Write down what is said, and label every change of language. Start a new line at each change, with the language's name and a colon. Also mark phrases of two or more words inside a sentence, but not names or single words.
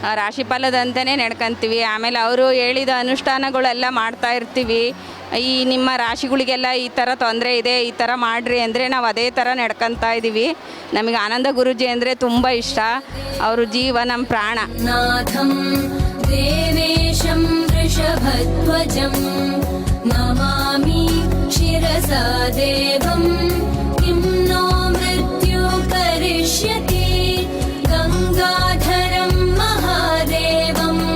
Kannada: ರಾಶಿಫಲದಂತೆಯೇ ನಡ್ಕೊಂತೀವಿ. ಆಮೇಲೆ ಅವರು ಹೇಳಿದ ಅನುಷ್ಠಾನಗಳೆಲ್ಲ ಮಾಡ್ತಾ ಇರ್ತೀವಿ. ಈ ನಿಮ್ಮ ರಾಶಿಗಳಿಗೆಲ್ಲ ಈ ಥರ ತೊಂದರೆ ಇದೆ, ಈ ಥರ ಮಾಡಿರಿ ಅಂದರೆ ನಾವು ಅದೇ ಥರ ನಡ್ಕೊತಾ ಇದ್ದೀವಿ. ನಮಗೆ ಆನಂದ ಗುರೂಜಿ ಅಂದರೆ ತುಂಬ ಇಷ್ಟ. ಅವರು ಜೀವ, ನಮ್ಮ ಪ್ರಾಣ.
Sanskrit: नाथं देवेशं वृषभध्वजं नमामि शिरसा देवं किं नो मृत्यु करिष्यति गङ्गाधरं महादेवं